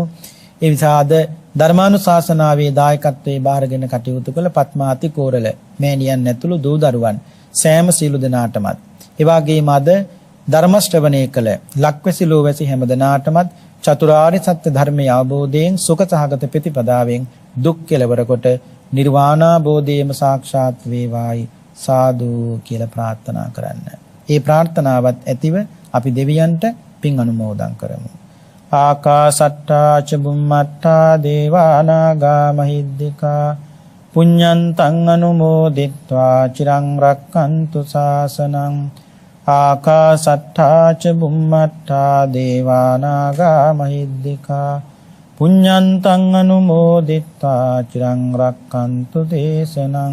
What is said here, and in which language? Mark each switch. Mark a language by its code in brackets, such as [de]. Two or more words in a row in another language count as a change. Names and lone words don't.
[si] ඒ විසාද ධර්මානුශාසනාවේ දායකත්වයේ බාරගෙන කටයුතු කළ පත්මාති කෝරළ මෑණියන් ඇතුළු දූ දරුවන් සෑම සීල දෙනාටමත් ඒ වගේම අද ධර්ම ශ්‍රවණය කළ ලක්වැසි ලෝවැසි හැම දෙනාටමත් චතුරාර්ය සත්‍ය ධර්මයේ අවබෝධයෙන් සුඛ සහගත ප්‍රතිපදාවෙන් දුක් කෙලවර කොට නිර්වාණ අවබෝධයම සාක්ෂාත් වේවායි සාදු කියලා ප්‍රාර්ථනා කරන්න. ඒ ප්‍රාර්ථනාවත් ඇතිව අපි දෙවියන්ට පින් අනුමෝදන් කරමු. [pi] ආකාසට්ටා ච බුම්මට්ටා දේවානාගා මහිද්దికා පුඤ්ඤන්තං අනුමෝදිත්වා චිරං රක්칸තු ශාසනං. ආකාසට්ටා ච බුම්මට්ටා දේවානාගා මහිද්దికා පුඤ්ඤන්තං අනුමෝදිත්වා චිරං රක්칸තු දේශනං.